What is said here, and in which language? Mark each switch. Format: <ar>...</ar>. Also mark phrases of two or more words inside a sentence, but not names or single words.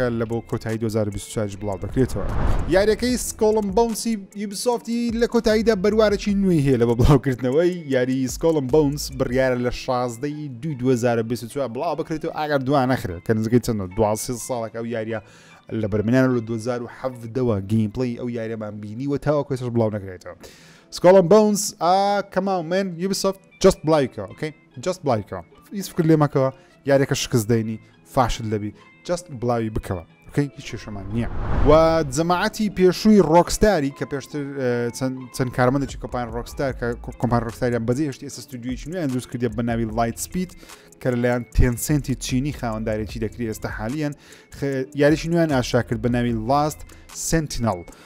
<ckb>لە بۆ کۆتایی 2024 بڵاو دەکرێتەوە یاریەکەی سکۆڵم بۆنسی یوبیسۆفتی لە کۆتاییدا بەروارێکی نوێی هەیە لە بە بڵاوکردنەوەی یاری سکۆڵم بۆنس بڕیارە لە 16 2024 بڵاو بکرێتەوە ئاگەر دوان نەخرێت کە نزگەی چەندە 12 ساڵێک ئەو یاریە لە بەرمێنان لە 2017ەوە گیمپڵی ئەو یاریەمان بینی و تاوەکو ێستاش بڵاو نەکرێتەوە Skull and Bones,</ckb> <en>come on man,</en> <ckb>Ubisoft, just بڵایکەوە okay? just بڵایکەوە هیچ فکر لێ مەکەوە یاریەکە شکست دەینی فاشل دەبی just بڵاوی بکەوە okay? هیچ کێشەمان نییە و جەماعەتی پێشووی ڕۆکستاری کە پێشتر چەند کارمەندێکی کۆمپانیای ڕۆکستار کە کۆمپانیای ڕۆکستاریان بەجێ هێشتی ئێستا ستودیۆیەکی نوێیان دروست کردێ بە ناوی لایت سپید کە لەلایەن تێنسێنتی چینی خاوەندارێکی دەکری ئێستا حالیان یاریشی نوێیان ئاشا کرد بە ناوی Last Sentinel</ckb>